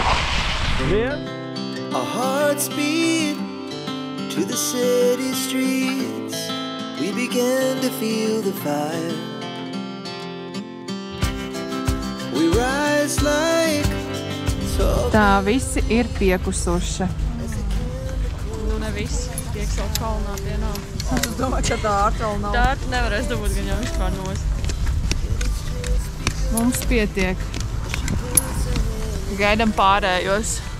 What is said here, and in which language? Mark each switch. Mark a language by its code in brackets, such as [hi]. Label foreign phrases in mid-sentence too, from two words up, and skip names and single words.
[en] Our hearts beat to the city streets. We began to feel the fire. We rise like tall. [lv] Tā visi ir piekusuši. Nu ne visi. Tiek savu kalnā dienā. Es domāju, ka Dārta vēl nav. Dārta nevarēs dabūt gan jau vispār nost. Mums pietiek. Gaidam pārējos.